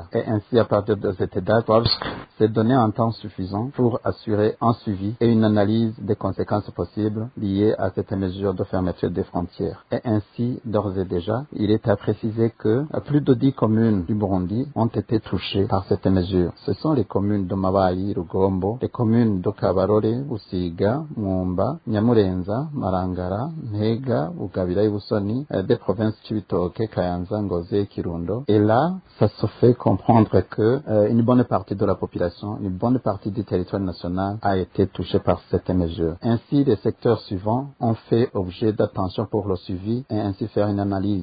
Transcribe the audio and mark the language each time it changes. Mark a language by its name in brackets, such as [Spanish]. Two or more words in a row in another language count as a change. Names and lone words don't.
[French] Et ainsi, à partir de cette date, FORSC s'est donné un temps suffisant pour assurer un suivi et une analyse des conséquences possibles liées à cette mesure de fermeture des frontières. Et ainsi, d'ores et déjà, il est à préciser que plus de 10 communes du Burundi ont été touchées par cette mesure. Ce sont les communes de Mabayi, Rugombo, les communes de Kabarore, Busiga, Mwumba, Nyamurenza, Marangara, Ntega, Bugabira et Busoni, des provinces Cibitoke, Kayanza, Ngozi, Kirundo. Et là, ça se fait comprendre que une bonne partie de la population, une bonne partie du territoire national a été touchée par cette mesure. Ainsi, les secteurs suivants ont fait objet d'attention pour le suivi et ainsi faire une analyse.